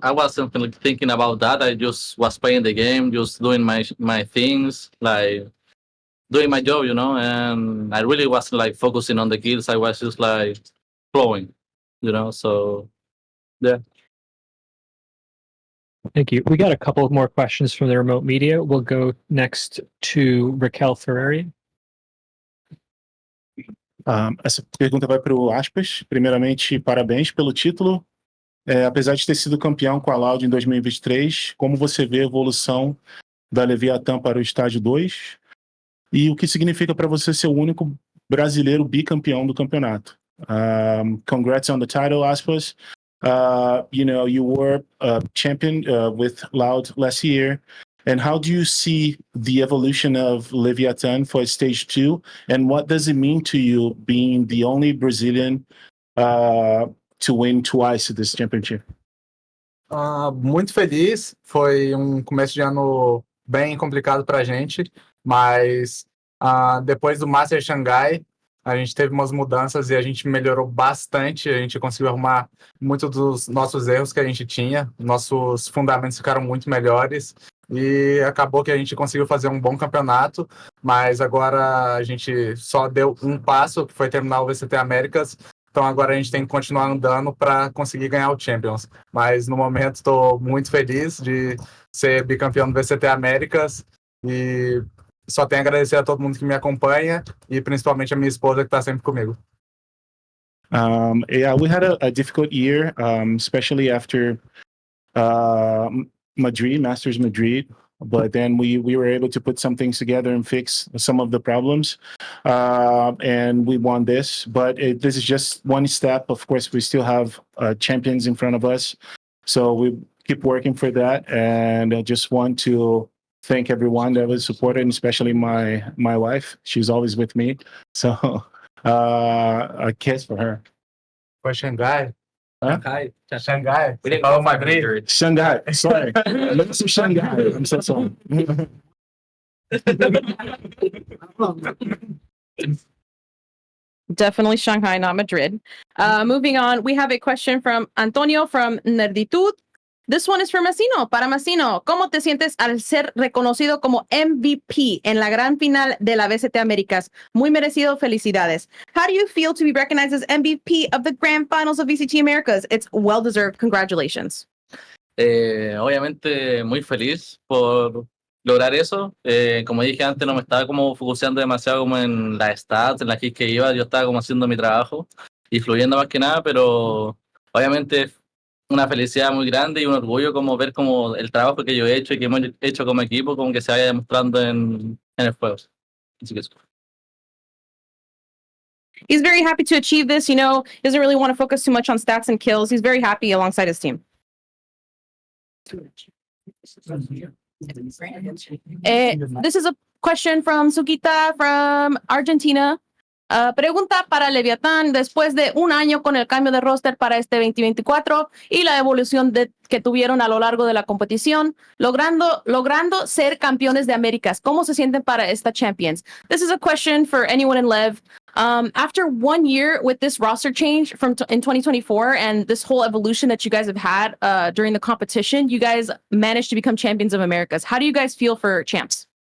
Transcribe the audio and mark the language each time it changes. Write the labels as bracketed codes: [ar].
[en] I wasn't thinking about that. I just was playing the game, just doing my things, like doing my job, And I really wasn't like focusing on the kills. I was just like flowing, So yeah. Thank you. We got a couple more questions from the remote media. We'll go next to Raquel Ferrari. [pt] Essa pergunta vai para o Aspas. Primeiramente, parabéns pelo título. Apesar de ter sido campeão com a Loud em 2023, como você vê a evolução da Leviatan para o estágio 2? E o que significa para você ser o único brasileiro bicampeão do campeonato? [en] Congrats on the title, Aspas. You were a champion with Loud last year. And how do you see the evolution of Leviatan for Stage 2? And what does it mean to you being the only Brazilian to win twice this championship? [pt] Muito feliz. Foi começo de ano bem complicado pra gente, mas depois do Master Xangai, a gente teve umas mudanças e a gente melhorou bastante. A gente conseguiu arrumar muitos dos nossos erros que a gente tinha. Nossos fundamentos ficaram muito melhores e acabou que a gente conseguiu fazer um bom campeonato, mas agora a gente só deu um passo, que foi terminar o VCT Américas. Então agora a gente tem que continuar andando para conseguir ganhar o Champions. Mas no momento estou muito feliz de ser bicampeão do VCT Américas e só tenho a agradecer a todo mundo que me acompanha e principalmente a minha esposa que está sempre comigo. [en] Yeah, we had a difficult year, especially after Masters Madrid. But then we were able to put some things together and fix some of the problems. And we won this. But this is just one step. Of course, we still have champions in front of us. So we keep working for that. And I just want to thank everyone that was supported, and especially my wife. She's always with me. So a kiss for her. [pt] Foi Xangai? [en] Shanghai. [pt] Xangai. [en] We didn't [pt] Falou [en] go Madrid. Shanghai. Sorry. Let's see Shanghai. I'm so sorry. Definitely Shanghai, not Madrid. Moving on, we have a question from Antonio from Nerditud. This one is for Massino. [es] Para Massino, ¿cómo te sientes al ser reconocido como MVP en la gran final de la VCT Americas? Muy merecido, felicidades. [en] How do you feel to be recognized as MVP of the grand finals of VCT Americas? It's well deserved. Congratulations. [es] Obviamente muy feliz por lograr eso. Como dije antes, no me estaba como focuseando demasiado como en las stats, en las que iba. Yo estaba como haciendo mi trabajo y fluyendo más que nada, pero obviamente una felicidad muy grande y un orgullo como ver como el trabajo que yo he hecho y que hemos hecho como equipo como que se vaya demostrando en el juego. Así que eso. [en] He's very happy to achieve this. You know, he doesn't really want to focus too much on stats and kills. He's very happy alongside his team. This is a question from Sukita from Argentina. [es] Pregunta para Leviatan, después de un año con el cambio de roster para este 2024 y la evolución que tuvieron a lo largo de la competición, logrando ser campeones de Américas, ¿cómo se sienten para esta Champions? [en] This is a question for anyone in Lev. After 1 year with this roster change in 2024 and this whole evolution that you guys have had during the competition, you guys managed to become champions of Americas. How do you guys feel for champs?